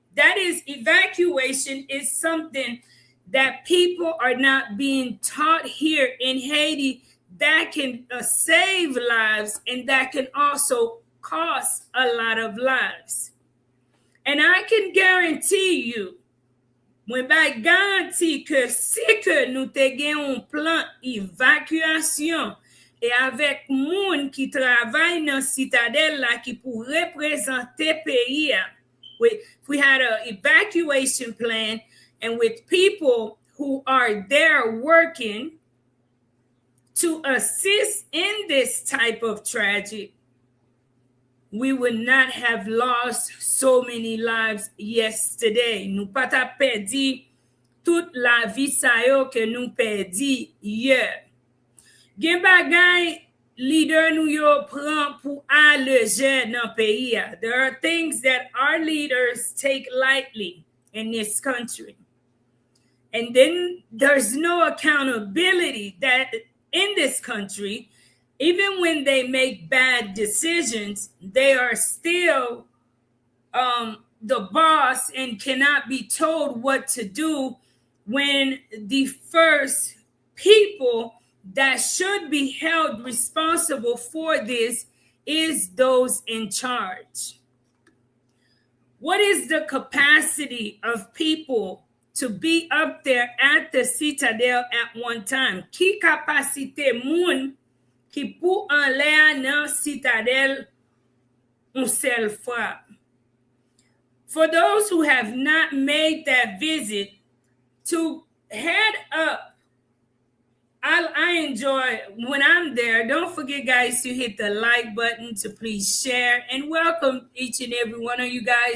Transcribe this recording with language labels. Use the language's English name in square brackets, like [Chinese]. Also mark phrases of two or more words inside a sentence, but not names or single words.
[English] That is, evacuation is something that people are not being taught here in Haiti that can save lives and that can also cost a lot of lives. And I can guarantee you, [Haitian Creole] mwen ba garanti que si que nou te gen un plan évacuation et avec moun qui travaille dans Citadelle là qui pour représenter pays, [English] if we had an evacuation plan and with people who are there working to assist in this type of tragedy, we would not have lost so many lives yesterday. [Haitian Creole] Nous pas ta perdu toute la vie sa yo que nous perdi hier. Gen bagay leader nou yo pran pou aleje nan pays. [English] There are things that our leaders take lightly in this country. And then there's no accountability that in this country, even when they make bad decisions, they are still the boss and cannot be told what to do when the first people that should be held responsible for this is those in charge. What is the capacity of people to be up there at the Citadel at one time? [Haitian Creole] Ki kapasite moun ki pou an lè nan Citadel un sel fwa? [English] For those who have not made that visit, to head up, I enjoy when I'm there. Don't forget, guys, to hit the like button, to please share, and welcome each and every one of you guys.